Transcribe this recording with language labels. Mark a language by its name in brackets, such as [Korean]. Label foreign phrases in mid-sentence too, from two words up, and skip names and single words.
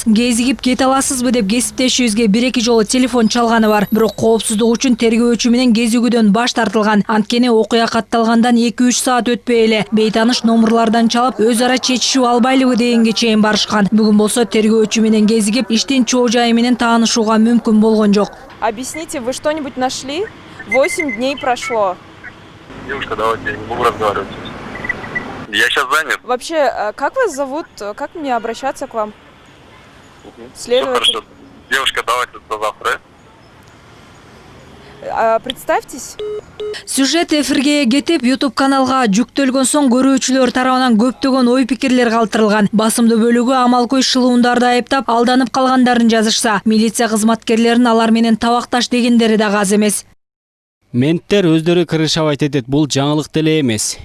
[Kyrgyz] Кезигип кете аласызбы деп кесиптешибизге 1-2 жолу телефон чалганы бар. Бирок коопсуздук үчүн тергөөчү менен кезигүүдөн баш тартылган. Анткени окуя катталгандан 2-3 саат өтпөй эле бейтаныш номурлардан чалып, өз ара чечишип албайлыбы дегенге чейин барышкан. Бүгүн болсо тергөөчү менен кезигип, иштин чоо жайы менен таанышууга мүмкүн болгон жок. [Russian] Объясните, вы что-нибудь нашли? 8 дней прошло. Девушка, давайте, не могу разговаривать. Я сейчас занят. Вообще, как вас зовут? Как мне обращаться к вам? Следователь. Хорошо. Девушка, давайте до завтра. Представьтесь. [Kyrgyz] Сюжет эфирге кетип, YouTube каналга жүктөлгөн соң көрүүчүлөр тарабынан көптөгөн ой пикирлер калтырылган. Басымдуу бөлүгү амалкөй шылуундарды айыптап, алданып калгандарын жазышса, милиция кызматкерлерин алар менен табакташ дегендери да аз эмес. Менттер өздөрү кырышабайт этет, бул жаңылык деле эмес.